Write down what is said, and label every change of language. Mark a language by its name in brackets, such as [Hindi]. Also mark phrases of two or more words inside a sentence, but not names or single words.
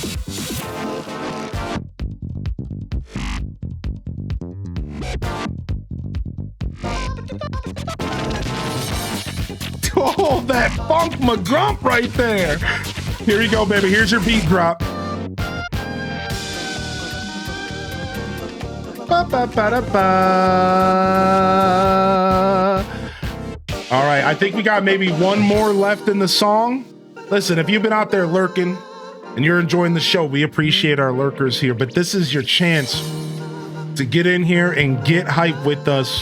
[English] Oh, that funk McGrump right there. Here you go, baby. Here's your beat drop. Ba, ba, ba, da, ba. All right, I think we got maybe one more left in the song. Listen, if you've been out there lurking and you're enjoying the show, we appreciate our lurkers here, but this is your chance to get in here and get hype with us.